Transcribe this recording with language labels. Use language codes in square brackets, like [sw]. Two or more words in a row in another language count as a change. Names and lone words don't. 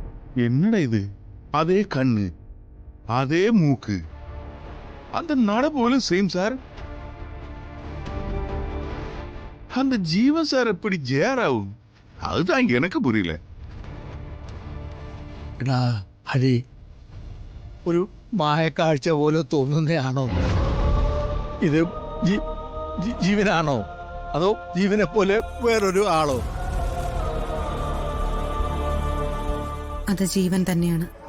[ta] என்னடா இது? அதே கண்ணு, அதே மூக்கு, அந்த நட போல சேம் சார். அந்த ஜீவன் சார் எப்படி ஜெயராவும்? அதுதான் எனக்கு புரியல. [ml] ഹരി, ഒരു മായക്കാഴ്ച പോലെ തോന്നുന്നതാണോ ഇത്? ജീവനാണോ അതോ ജീവനെ പോലെ വേറൊരു ആളോ? അത് ജീവൻ തന്നെയാണ്.